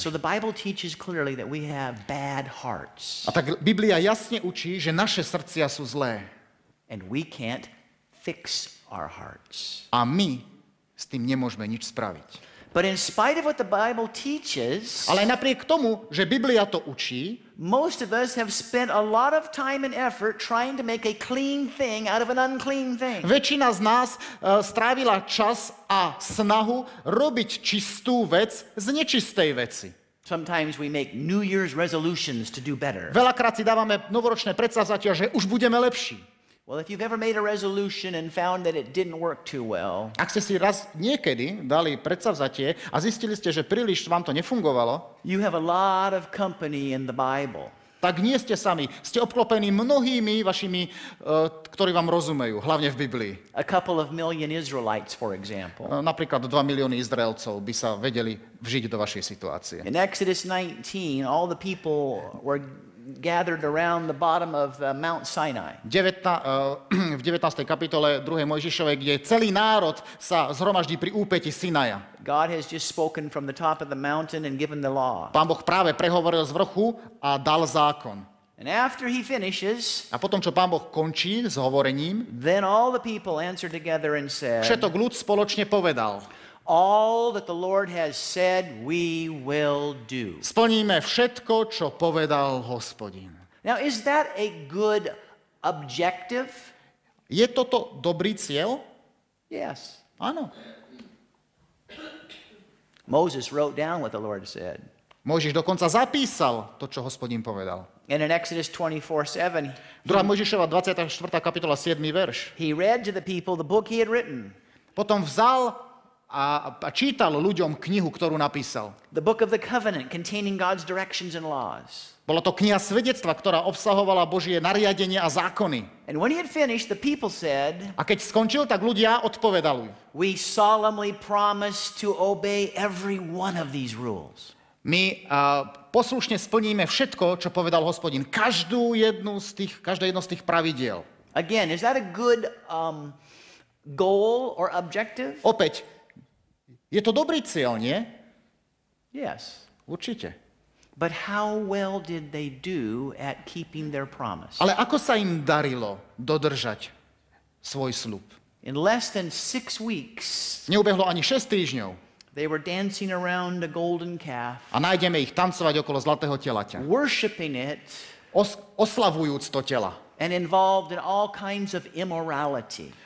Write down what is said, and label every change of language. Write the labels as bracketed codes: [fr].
[en] So the Bible teaches clearly that we have bad hearts, [sk] A tak Biblia jasne učí, že naše srdcia sú zlé. [en] and we can't fix our hearts. [sk] A my s tým nemôžeme nič spraviť. [en] But in spite of what the Bible teaches, [sk] Ale aj napriek tomu, že Biblia to učí, [en] most of us have spent a lot of time and effort trying to make a clean thing out of an unclean thing. [sk] väčšina z nás strávila čas a snahu robiť čistú vec z nečistej veci. [en] Sometimes we make New Year's resolutions to do better. [sk] Veľakrát si dávame novoročné predsavzatia, že už budeme lepší. [en] Well, if you've ever made a resolution and found that it didn't work too well, [sk] Ak ste si raz niekedy dali predsavzatie a zistili ste, že príliš vám to nefungovalo, [en] you have a lot of company in the Bible. [sk] tak nie ste sami. Ste obklopení mnohými vašimi, ktorí vám rozumejú, hlavne v Biblii. [en] A couple of million Israelites, for example. [sk] Napríklad 2 milióny Izraelcov by sa vedeli vžiť do vašej situácie. [en] In Exodus 19, all the people were gathered around the bottom of Mount Sinai. [sk] V 19. kapitole 2. Mojžišovej, kde celý národ sa zhromaždí pri úpeti Sinaja. [en] God has just spoken from the top of the mountain and given the law. [sk] Pán Boh práve prehovoril z vrchu a dal zákon. [en] And after he finishes, [sk] A potom, čo Pán Boh končí s hovorením, [en] then all the people answered together and said, [sk] všetok ľud spoločne povedal, [en] all that the Lord has said we will do. [sk] splníme všetko, čo povedal Hospodin. [en] Now, is that a good objective? [sk] Je toto dobrý cieľ? [en] Yes. [sk] Áno. [en] Moses wrote down what the Lord said. [sk] Mojžiš dokonca zapísal to, čo Hospodin povedal. [en] And in Exodus 24:7, [sk] 2. Mojžišova 24. kapitola 7. verš. [en] he read to the people the book he had written, [sk] Potom vzal a čítal ľuďom knihu, ktorú napísal. [en] the book of the covenant containing God's directions and laws. [sk] Bola to kniha svedectva, ktorá obsahovala Božie nariadenia a zákony. [en] And when he had finished, the people said, [sk] A keď skončil, tak ľudia odpovedali. [en] we solemnly promise to obey every one of these rules. [sk] My poslušne splníme všetko, čo povedal Hospodin. Každé jedno z tých pravidiel. [en] Again, is that a good goal or objective? [sk] Opäť, je to dobrý cieľ, nie? [en] Yes. [sk] Určite. [en] But how well did they do at keeping their promise? [sk] Ale ako sa im darilo dodržať svoj sľub? [en] In less than 6 weeks, [sk] Neubehlo ani 6 týždňov [en] they were dancing around a golden calf, [sk] a nájdeme ich tancovať okolo zlatého telaťa. [en] worshiping it, [sk] Oslavujúc to tela [en] and involved in all kinds of immorality.